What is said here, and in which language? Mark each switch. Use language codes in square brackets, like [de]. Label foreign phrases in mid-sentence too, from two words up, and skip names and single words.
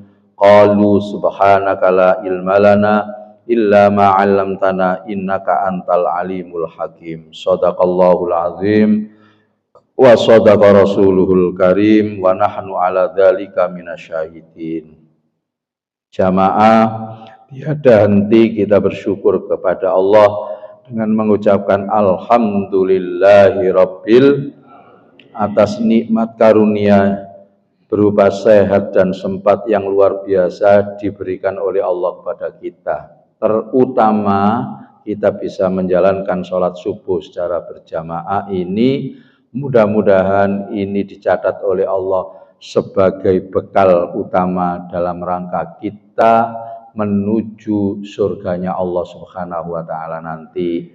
[ar] قالوا سبحانك لا علم لنا إلا ما علمتنا إنك أنت العليم الحكيم. صدق الله العظيم وصدق رسوله الكريم ونحن على ذلك من الشاهدين. [id] Jamaah, tiada henti kita bersyukur kepada Allah dengan mengucapkan [ar] الحمد لله رب [id] atas nikmat karunia berupa sehat dan sempat yang luar biasa diberikan oleh Allah kepada kita. Terutama kita bisa menjalankan sholat subuh secara berjamaah ini, mudah-mudahan ini dicatat oleh Allah sebagai bekal utama dalam rangka kita menuju surganya Allah [ar] سبحانه وتعالى [id] nanti.